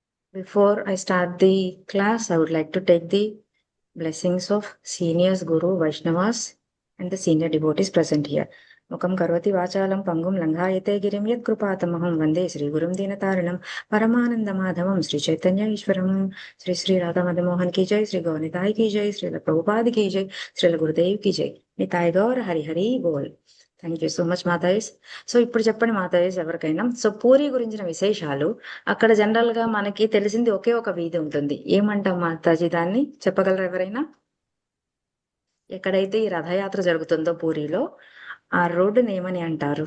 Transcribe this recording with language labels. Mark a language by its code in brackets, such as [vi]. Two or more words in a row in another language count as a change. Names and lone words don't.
[en] Before I start the class, I would like to take the blessings of seniors, Guru, Vaishnavas, and the senior devotees present here. [sa] मूकं करोति वाचालं पङ्गुं लङ्घयते गिरिं यत् कृपातमहं वन्दे श्री गुरुं दीनतारणं परमानन्द माधवं श्री चैतन्य ईश्वरं श्री श्री राधा मदनमोहन [hi] की जय, श्री गौरनिताई की जय, श्री प्रभुपाद की जय, श्री गुरुदेव की जय. नितई गौर हरि हरि बोल. [en] Thank you so much [te] మాతాజీస్. సో ఇప్పుడు చెప్పండి మాతాజీస్ ఎవరికైనా. సో పూరి గురించిన విశేషాలు. అక్కడ జనరల్ గా మనకి తెలిసింది ఒకే ఒక వీధి ఉంటుంది. ఏమంటాం మాతాజీ దాన్ని చెప్పగలరా ఎవరైనా? ఎక్కడైతే ఈ రథయాత్ర జరుగుతుందో పూరిలో ఆ రోడ్డుని ఏమని అంటారు?